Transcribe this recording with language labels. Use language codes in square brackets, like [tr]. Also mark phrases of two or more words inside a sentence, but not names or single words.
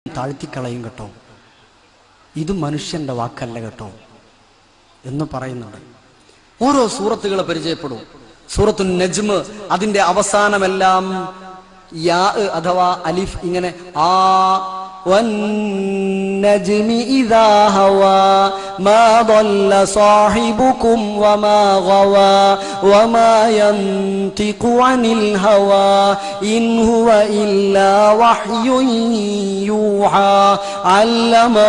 [ml] താഴ്ത്തിക്കളയും കേട്ടോ, ഇത് മനുഷ്യന്റെ വാക്കല്ല കേട്ടോ എന്ന് പറയുന്നുണ്ട്. ഓരോ സൂറത്തുകൾ പരിചയപ്പെടും. സൂറത്തുൻ നജ്മ് അതിന്റെ അവസാനമെല്ലാം യാ അഥവാ അലിഫ് ഇങ്ങനെ ആ [ar] والنجم إذا هوى ما ضل صاحبكم وما غوى وما ينطق عن الهوى إن هو إلا وحي يوحى علمه